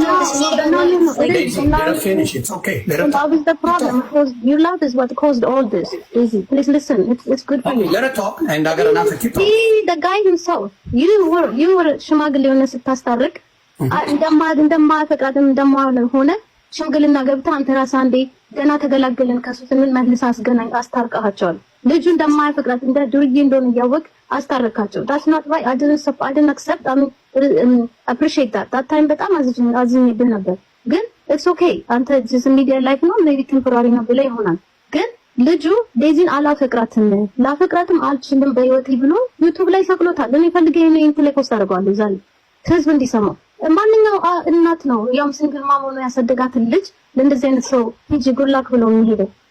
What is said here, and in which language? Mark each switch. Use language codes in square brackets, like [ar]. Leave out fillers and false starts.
[en] No, this is not about love. Let her finish. It's okay. Let her talk. That was the problem. Because your love is what caused all this. Daisy, please listen. It's good for you. Let her talk. And I got enough to keep talking. See, the guy himself. You were [am] ሽማግሌ ሆነ ስታስታርቅ እንደማፈቅራትም እንደማሆነ ሽምግልና ገብታ አንተ ራስህ አንዴ ገና ተገላገልን ከሱ ስምን መልስ አስታርቀሃቸዋል። ልጁ እንደማያፈቅራት እንደ ዱርዬ እንደሆነ እያወቅ አስታረካቸው። [en] that's not right. I didn't accept. I mean, appreciate that time [am] በጣም አዝኜብህ ነበር። ግን [en] it's okay. [am] አንተ [en] just media life [am] ነው [en] maybe temporary [am] ነው ብለህ ይሆናል። ግን ልጁ ዴዚን አላፈቅራትም ላፈቅራትም አልችልም በህይወቴ ብሎ ዩቲዩብ ላይ ሰቅሎታል። እኔ ፈልጌ ነው ኢንት ላይ ፖስት አደርገዋለሁ ዛሬ ህዝብ እንዲሰማው። ማንኛው እናት ነው ያም ሲንግል ማም ሆኖ ያሳደጋትን ልጅ ለእንደዚህ አይነት ሰው ሂጂ ጉድላክ ብሎ የሚሄደው?